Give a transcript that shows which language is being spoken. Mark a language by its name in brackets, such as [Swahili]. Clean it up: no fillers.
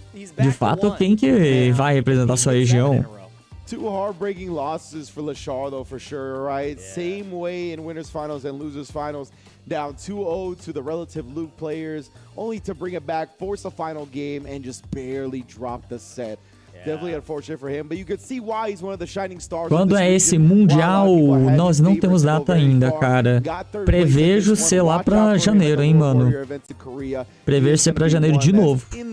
[Portuguese] De fato, quem que vai representar sua região. [English] Two heartbreaking losses for 𝗔𝗽cie, though, for sure, right? Same way in winners finals and losers finals, down 2-0 to the relative Luke players, only to bring it back, force a final game, and just barely drop the set. Definitely unfortunate for him, but you could see why he's one of the shining stars. [Portuguese] Quando é esse mundial, nós não temos data ainda, cara. Prevejo ser lá pra janeiro, hein, mano. Prevejo ser pra janeiro de novo.